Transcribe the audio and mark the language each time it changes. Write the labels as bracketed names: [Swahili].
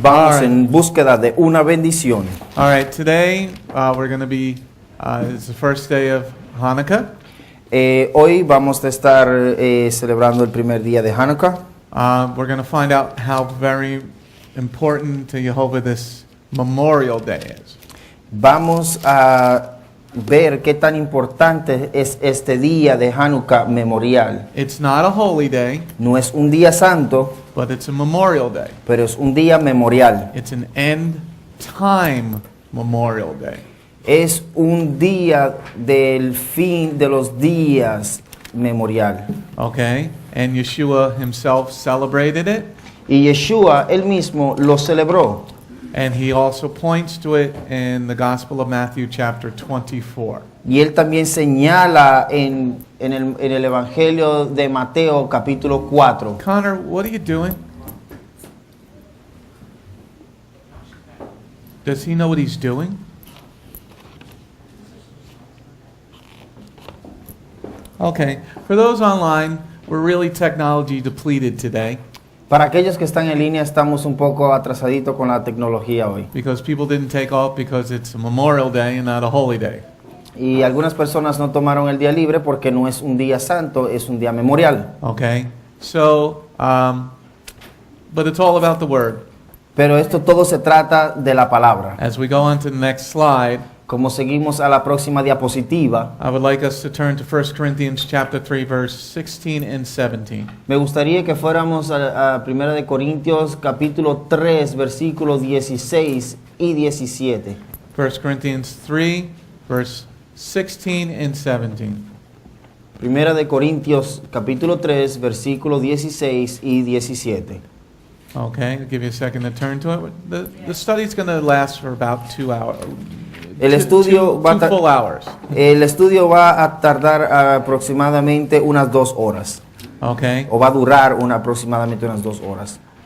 [Spanish] Vamos en búsqueda de una bendición. [English] All right, today we're going to be, it's the first day of Hanukkah. [Spanish] Hoy vamos a estar celebrando el primer día de Hanukkah. [English] We're going to find out how very important to Jehovah this Memorial Day is. [Spanish] Vamos a ver qué tan importante es este día de Hanukkah memorial. [English] It's not a holy day, [Spanish] No es un día santo, [English] but it's a Memorial Day. [Spanish] pero es un día memorial. [English] It's an end time Memorial Day. [Spanish] Es un día del fin de los días memorial. [English] Okay? And Yeshua himself celebrated it, [Spanish] Y Yeshua, él mismo, lo celebró. [English] and he also points to it in the Gospel of Matthew chapter 24. [Spanish] Y él también señala en el Evangelio de Mateo capítulo 4. [English] Connor, what are you doing? Does he know what he's doing? Okay, for those online, we're really technology depleted today [Spanish] Para aquellos que están en línea, estamos un poco atrasaditos con la tecnología hoy. [English] because people didn't take off because it's a Memorial Day and not a holy day. [Spanish] Y algunas personas no tomaron el día libre porque no es un día santo, es un día memorial. [English] Okay, so, but it's all about the Word. [Spanish] Pero esto todo se trata de la palabra. [English] As we go on to the next slide, [Spanish] Como seguimos a la próxima diapositiva, [English] I would like us to turn to 1 Corinthians chapter 3, verse 16 and 17. [Spanish] me gustaría que fuéramos a 1 de Corintios capítulo 3, versículos 16 y 17. [English] 1 Corinthians 3, verse 16 and 17. [Spanish] 1 de Corintios capítulo 3, versículos 16 y 17. [English] Okay, I'll give you a second to turn to it. The study's going to last for about 2 hours. [Spanish] El estudio va a [English] two full hours. [Spanish] El estudio va a tardar aproximadamente unas 2 horas. [English] Okay. [Spanish] O va a durar aproximadamente unas 2 horas.